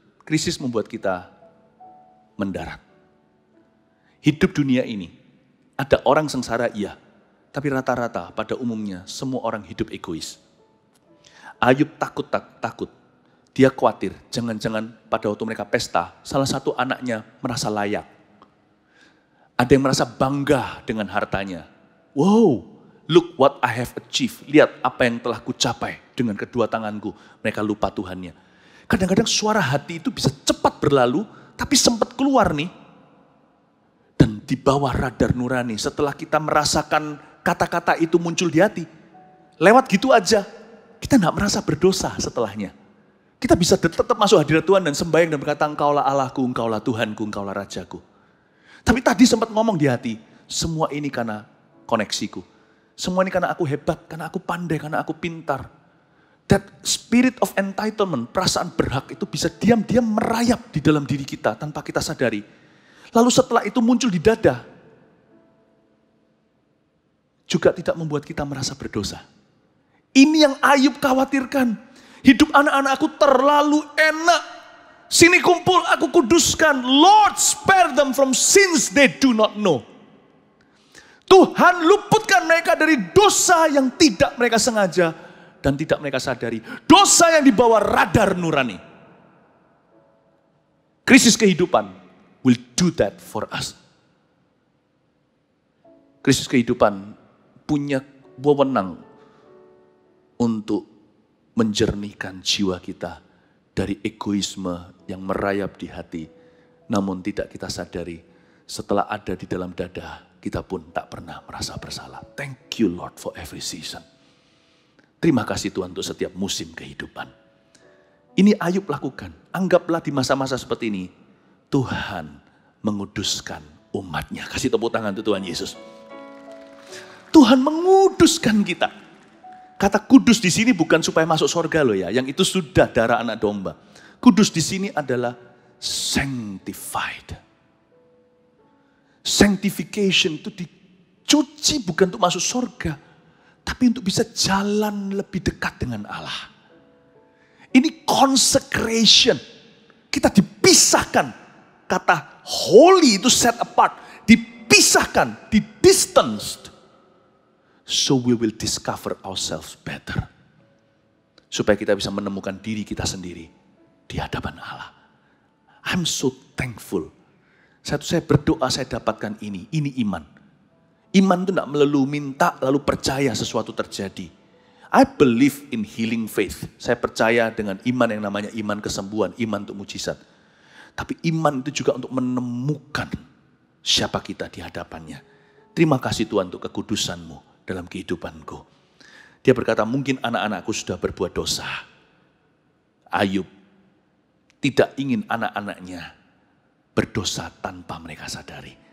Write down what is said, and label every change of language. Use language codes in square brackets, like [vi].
[id] Krisis membuat kita mendarat. Hidup dunia ini, ada orang sengsara iya, tapi rata-rata pada umumnya semua orang hidup egois. Ayub takut. Dia khawatir, jangan-jangan pada waktu mereka pesta, salah satu anaknya merasa layak. Ada yang merasa bangga dengan hartanya. [en] Wow, look what I have achieved. [id] Lihat apa yang telah kucapai dengan kedua tanganku. Mereka lupa Tuhannya. Kadang-kadang suara hati itu bisa cepat berlalu, tapi sempat keluar nih. Dan di bawah radar nurani, setelah kita merasakan kata-kata itu muncul di hati, lewat gitu aja, kita gak merasa berdosa setelahnya. Kita bisa tetap masuk hadirat Tuhan dan sembahyang dan berkata, Engkaulah Allahku, Engkaulah Tuhanku, Engkaulah Rajaku. Tapi tadi sempat ngomong di hati, semua ini karena koneksiku. Semua ini karena aku hebat, karena aku pandai, karena aku pintar. [en] That spirit of entitlement, [id] perasaan berhak itu bisa diam-diam merayap di dalam diri kita tanpa kita sadari. Lalu setelah itu muncul di dada, juga tidak membuat kita merasa berdosa. Ini yang Ayub khawatirkan. Hidup anak-anakku terlalu enak. Sini kumpul, aku kuduskan. [en] Lord, spare them from sins they do not know. [id] Tuhan, luputkan mereka dari dosa yang tidak mereka sengaja dan tidak mereka sadari. Dosa yang dibawa radar nurani. Krisis kehidupan [en] will do that for us. [id] Krisis kehidupan punya wewenang untuk menjernihkan jiwa kita dari egoisme yang merayap di hati, namun tidak kita sadari. Setelah ada di dalam dada, kita pun tak pernah merasa bersalah. [en] Thank you Lord for every season. [id] Terima kasih Tuhan untuk setiap musim kehidupan. Ini Ayub lakukan. Anggaplah di masa-masa seperti ini, Tuhan menguduskan umatnya. Kasih tepuk tangan untuk Tuhan Yesus. Tuhan menguduskan kita. Kata kudus di sini bukan supaya masuk surga loh ya. Yang itu sudah darah anak domba. Kudus di sini adalah sanctified. Sanctification itu dicuci bukan untuk masuk surga. Tapi untuk bisa jalan lebih dekat dengan Allah. Ini consecration. Kita dipisahkan. Kata holy itu set apart. Dipisahkan, didistanced. [en] So we will discover ourselves better. [id] Supaya kita bisa menemukan diri kita sendiri di hadapan Allah. [en] I'm so thankful. [id] Saya berdoa saya dapatkan ini. Ini iman. Iman itu tidak melulu minta lalu percaya sesuatu terjadi. [en] I believe in healing faith. [id] Saya percaya dengan iman yang namanya iman kesembuhan, iman untuk mujizat. Tapi iman itu juga untuk menemukan siapa kita di hadapannya. Terima kasih Tuhan untuk kekudusan-Mu dalam kehidupanku. Dia berkata, mungkin anak-anakku sudah berbuat dosa. Ayub tidak ingin anak-anaknya berdosa tanpa mereka sadari.